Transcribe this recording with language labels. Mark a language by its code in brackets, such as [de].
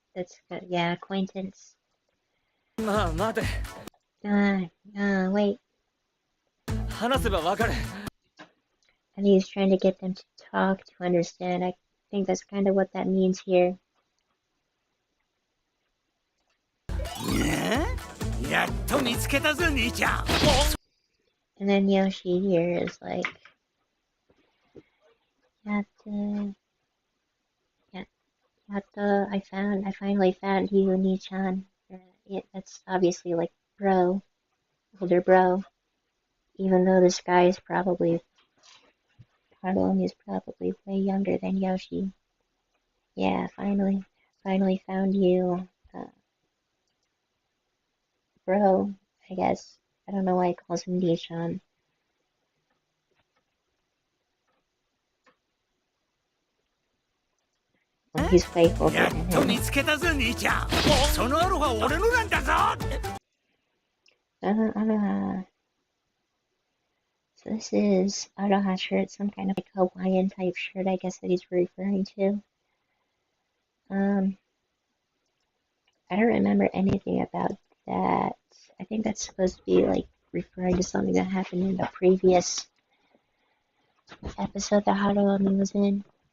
[en] That's good. Yeah, acquaintance. [ja] まあ待て。 [en] Wait. [ja] 話せばわかる。 [en] I think he's trying to get them to talk, to understand. I think that's kind of what that means here. [ja] やっと見つけたぞ兄ちゃん。 [en] And then Yoshi here is like, [ja] Yatta, [en] I finally found you, Nichan. Yeah, that's obviously like bro, older bro. Even though this guy is probably, Haruomi is probably way younger than Yoshi. Yeah, finally found you, bro, I guess. I don't know why he calls him Nichan. He's way older [ja] や [en] than [ja] っと見 [en] him. [ja] つけたぞ兄ちゃん。そのアロハ俺のなんだぞ。 [en] So this is Aroha shirt, some kind of like Hawaiian type shirt, I guess that he's referring to. I don't remember anything about that. I think that's supposed to be like referring to something that happened in the previous episode that Haruomi was in.